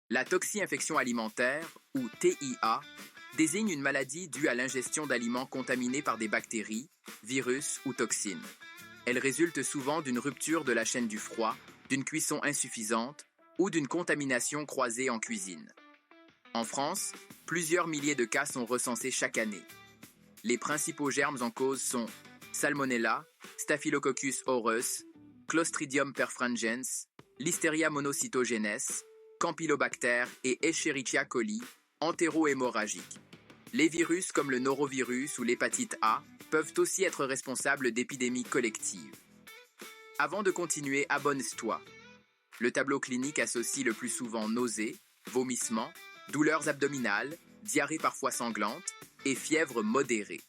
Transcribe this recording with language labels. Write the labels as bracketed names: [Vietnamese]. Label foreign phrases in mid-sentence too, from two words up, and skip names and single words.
[French] La toxi-infection alimentaire, ou TIA, désigne une maladie due à l'ingestion d'aliments contaminés par des bactéries, virus ou toxines. Elle résulte souvent d'une rupture de la chaîne du froid, d'une cuisson insuffisante ou d'une contamination croisée en cuisine. En France, plusieurs milliers de cas sont recensés chaque année. Les principaux germes en cause sont Salmonella, Staphylococcus aureus, Clostridium perfringens, Listeria monocytogenes, Campylobacter et Escherichia coli, entérohémorragiques. Les virus comme le norovirus ou l'hépatite A peuvent aussi être responsables d'épidémies collectives. Avant de continuer, abonne-toi. Le tableau clinique associe le plus souvent nausées, vomissements, douleurs abdominales, diarrhée parfois sanglante et fièvre modérée.